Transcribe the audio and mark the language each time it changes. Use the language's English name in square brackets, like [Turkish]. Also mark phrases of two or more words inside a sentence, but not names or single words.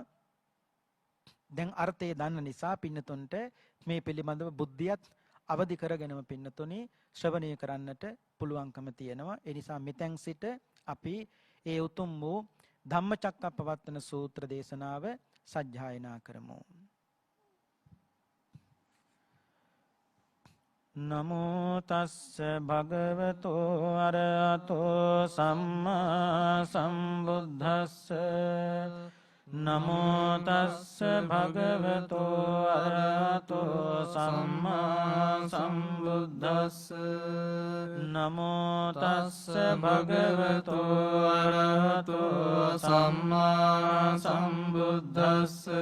[Sinhala] දැන් අර්ථය දන්න නිසා පින්නතුන්ට මේ පිළිබඳව බුද්ධියත් අවදි කරගෙනම පින්නතුනි ශ්‍රවණය කරන්නට පුළුවන්කම තියෙනවා. ඒ නිසා මෙතෙන් සිට අපි ඒ උතුම් වූ ධම්මචක්කප්පවත්තන සූත්‍ර දේශනාව සජ්ජායනා කරමු. [Pali] නමෝ තස්ස භගවතෝ අරහතෝ සම්මා සම්බුද්දස්ස නමෝ තස්ස භගවතෝ අරහතෝ සම්මා සම්බුද්දස්ස නමෝ තස්ස භගවතෝ අරහතෝ සම්මා සම්බුද්දස්ස